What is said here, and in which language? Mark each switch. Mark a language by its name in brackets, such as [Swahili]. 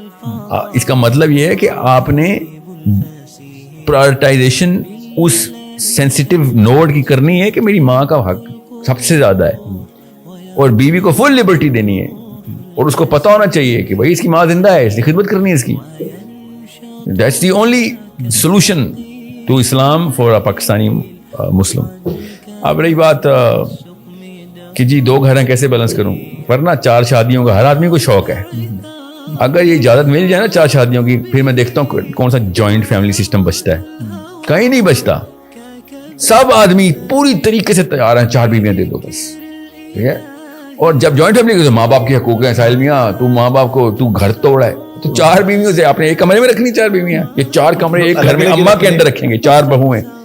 [Urdu] اس کا مطلب یہ ہے کہ آپ نے [English] prioritization اس sensitive node [Urdu] کی کرنی ہے کہ میری ماں کا حق سب سے زیادہ ہے, اور بیوی کو فل لبرٹی دینی ہے, اور اس کو پتا ہونا چاہیے کہ بھائی اس کی ماں زندہ ہے, اس کی خدمت کرنی ہے اس کی. [English] That's the only solution to Islam for a Pakistani Muslim. [Urdu] اب رہی بات کہ جی 2 گھر ہیں کیسے بیلنس کروں, ورنہ 4 شادیوں کا ہر آدمی کو شوق ہے. اگر یہ اجازت مل جائے نا 4 شادیوں کی, پھر میں دیکھتا ہوں کون سا جوائنٹ فیملی سسٹم بچتا ہے. کہیں نہیں بچتا. سب آدمی پوری طریقے سے تیار ہیں 4 بیویاں دے دو بس. ٹھیک ہے, اور جب جوائنٹ فیملی کے ماں باپ کے حقوق ہیں, ساحل میاں تو ماں باپ کو تو گھر توڑا ہے, تو 4 بیویوں سے آپ نے ایک کمرے میں رکھنی 4 بیویاں, یہ 4 کمرے ایک گھر میں اماں کے اندر رکھیں گے, 4 بہو ہیں.